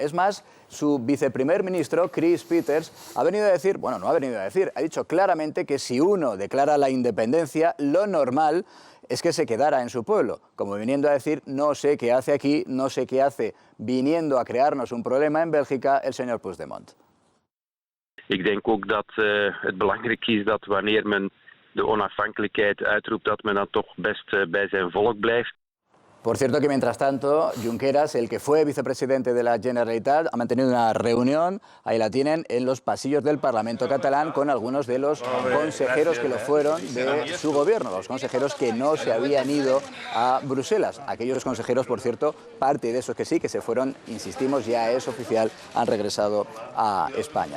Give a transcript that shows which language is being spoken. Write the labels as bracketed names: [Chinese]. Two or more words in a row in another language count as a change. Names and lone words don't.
[Spanish] Es más, su viceprimer ministro, Chris Peters, ha venido a decir, bueno, no ha venido a decir, ha dicho claramente que si uno declara la independencia, lo normal es que se quedara en su pueblo, como viniendo a decir, no sé qué hace aquí, no sé qué hace viniendo a crearnos un problema en Bélgica el señor Puigdemont. [Dutch] Ik denk ook dat het belangrijk is dat wanneer men de onafhankelijkheid uitroept, dat men dan toch best bij zijn volk blijft. [Spanish] Por cierto que mientras tanto, Junqueras, el que fue vicepresidente de la Generalitat, ha mantenido una reunión, ahí la tienen, en los pasillos del Parlamento catalán con algunos de los consejeros que lo fueron de su gobierno, los consejeros que no se habían ido a Bruselas. Aquellos consejeros, por cierto, parte de esos que sí, que se fueron, insistimos, ya es oficial, han regresado a España.